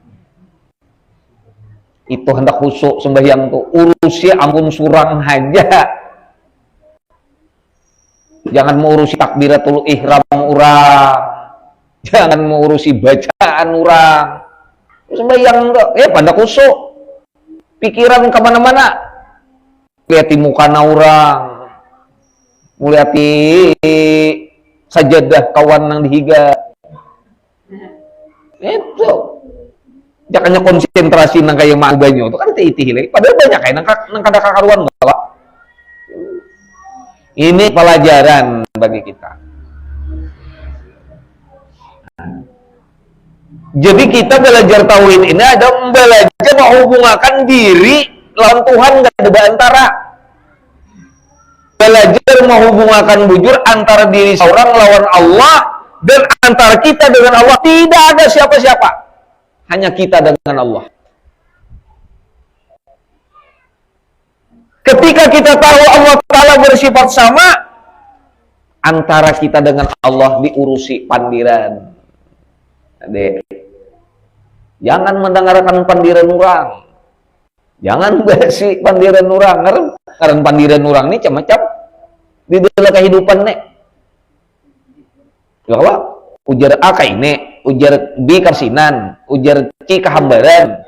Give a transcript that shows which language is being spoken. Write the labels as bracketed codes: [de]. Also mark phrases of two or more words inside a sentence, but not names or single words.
[id] itu hendak khusuk sembahyang tuh urusnya [bjn] ampun surang [id] aja jangan mengurusi takbiratul ihram orang jangan mengurusi bacaan orang sembahyang tuh pada khusuk pikiran kemana-mana lihat muka orang melihat sajadah kawan [bjn] nang dihiga itu jangannya konsentrasi nang kayak mau banyu itu kan itih padahal banyak kayak nang kada kakaruan enggak [id] ini pelajaran bagi kita jadi kita belajar tauhid ini ada belajar menghubungkan diri lawan Tuhan enggak ada antara belajar menghubungkan bujur antara diri seorang lawan Allah dan antara kita dengan Allah tidak ada siapa-siapa hanya kita dengan Allah. Ketika kita tahu Allah Ta'ala bersifat sama, antara kita dengan Allah diurusi pandiran. Adek, jangan mendengarkan pandiran orang. Jangan basi pandiran orang. Karena pandiran orang ini macam-macam. Di dalam kehidupan nih. [bjn] Kalau ujar A ini, ujar B karsinan, ujar C kehambaran.